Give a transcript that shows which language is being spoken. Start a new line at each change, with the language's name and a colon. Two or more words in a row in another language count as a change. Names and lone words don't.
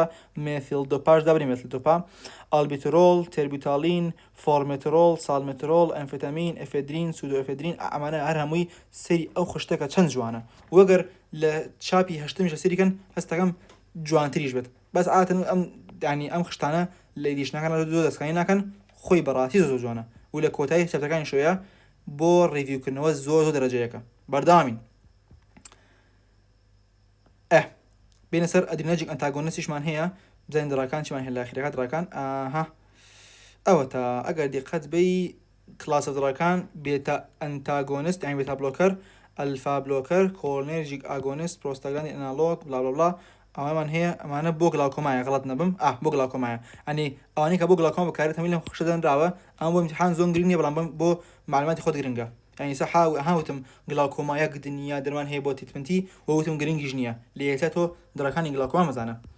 Central Kurdish: مێثیل دۆپاش دابری مێثیل دۆپا ئالبیترۆل تێربیوتالین فۆرمێترۆل سالمێترۆل ئەمفێتامین ئەفێدرین سودۆ ئەفێدرین ئەمانە هەر هەمووی سەری ئەو خشتەکە چەند جوانە وەگەر لە چاپی هەشتمیشە سەریکەن هەستەکەم جوانتریش بێت بەس ئاتن ئەم دانی ئەم خشتانە لە ئیدیشنەکان زۆر دەستکانی ناکەن خۆی بەڕاستی زۆر جوانە و لە کۆتایی چەپتەکانی شوەیە بۆ ڕیڤیوکردنەوە زۆر دەرەجەیەکە بەردەوامین بینە سەر ئەدرینەرجیک ئەنتاگۆنیستیشمان هەیە بزانین دڕاکان چیمان هەیە لە ئاخیرەکە دڕاکان ئەوە تا ئەگەر دیقەت بەی کلاسە دڕاکان بێتە ئەنتاگۆنیست یان بێتە بلۆکەر
English: alpha blocker cholinergic agonist prostaglandin analog bla bla bla
Central Kurdish: ئەوەمان هەیە ئەمانە بۆ گلاکۆمایە غەڵەت نەبم بۆ گلاکۆمایە ئەنی ئەوانەی کە بۆ گلاکۆم بەکارێت هەمووی لەم خشتە دەنراوە ئەم بۆ ئیمتیحان زۆر گرنگ نییە بەڵام بۆ معلوماتی خۆت گرنگە یعنی سە هاوتم گلاکۆمایە گدنیا دەرمان هەیە بۆ تریتمەنتی وەوتم گرنگیش نییە لە یەکێتە تۆ دڕەکانی گلاکۆما مەزانە